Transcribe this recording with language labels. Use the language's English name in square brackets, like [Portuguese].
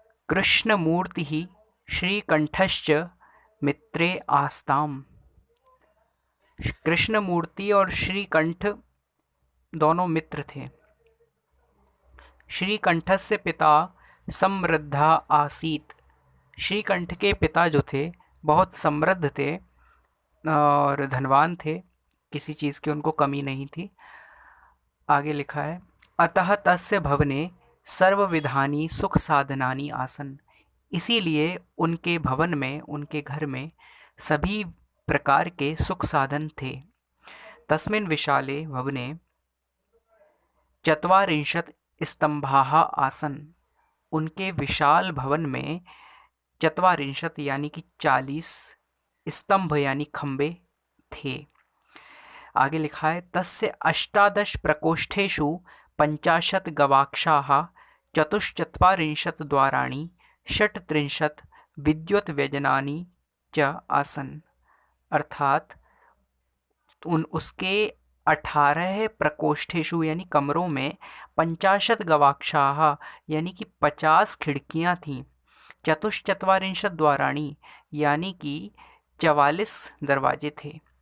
[Sanskrit] कृष्णमूर्तिः श्रीकंठश्च मित्रे आस्ताम। [Hindi] कृष्णमूर्ति और श्रीकंठ दोनों मित्र थे। [Sanskrit] श्रीकंठस्य पिता समृद्धा आसीत। [Hindi] श्रीकंठ के पिता जो थे बहुत समृद्ध थे और धनवान थे, किसी चीज़ की उनको कमी नहीं थी। आगे लिखा है [Sanskrit] अतः तस्य भवने सर्वविधानि सुख साधनानि आसन। [Hindi] इसीलिए उनके भवन में, उनके घर में सभी प्रकार के सुख साधन थे। [Sanskrit] तस्मिन् विशाले भवने चत्वारिंशत् स्तंभाः आसन। [Hindi] उनके विशाल भवन में चत्वारिंशत् यानी कि 40 स्तंभ यानी खंबे थे। आगे लिखा है [Sanskrit] तस्य अष्टादश प्रकोष्ठेषु 50 गवाक्षाः चतुश्चत्वारिंशत् द्वाराणि 36 विद्युत व्यजनानि च आसन। [Hindi] अर्थात उसके 18 प्रकोष्ठेषु यानी कमरों में 50 गवाक्षाः यानी कि 50 खिड़कियां थीं। [Sanskrit] चतुश्चत्वारिंशत् द्वाराणि [Hindi] यानी कि 44 दरवाजे थे।